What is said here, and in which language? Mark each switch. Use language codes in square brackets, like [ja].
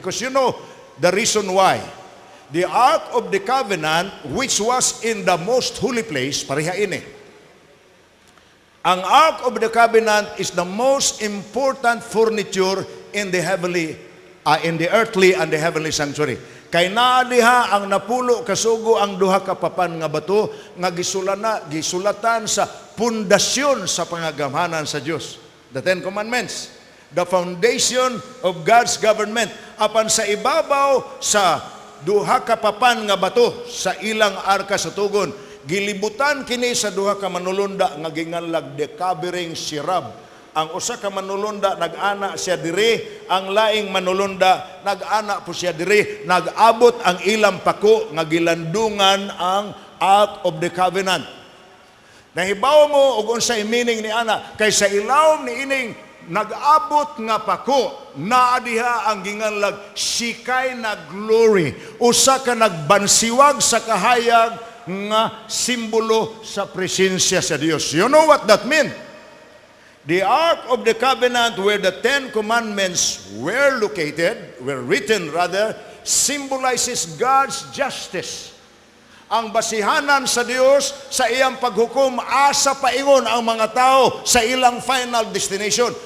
[en] Because you know the reason why. The Ark of the Covenant, which was in the most holy place, [ceb] pareha ini. [en] Ang Ark of the Covenant is the most important furniture in the heavenly, in the earthly and the heavenly sanctuary. [ceb] Kay naaliha ang napulo kasugo ang duha ka papan nga bato nga gisulatan sa pundasyon sa pangagamhanan sa Dios. [en] The Ten Commandments, the foundation of God's government. [ceb] Apan sa ibabaw sa duha ka papan nga bato sa ilang arka sa tugon, gilibutan kini sa duha ka manulunda nga ginganlag decabering sirab. Ang usa ka manulunda nag-ana siya diri, ang laing manulunda nag-ana po siya diri, nag-abot ang ilang pako nga gilandungan ang Ark of the Covenant. Nahibaw mo og unsay meaning ni ana, kay sa ilawom ni ining nag-abot nga pako, naa diha ang ginganlag sikay na glory, usa ka nagbansiwag sa kahayag nga simbolo sa presensya sa Dios. [en] You know what that means? The Ark of the Covenant, where the Ten Commandments were written, symbolizes God's justice. [ceb] Ang basihanan sa Dios sa iyang paghukom asa paingon ang mga tao sa ilang final destination.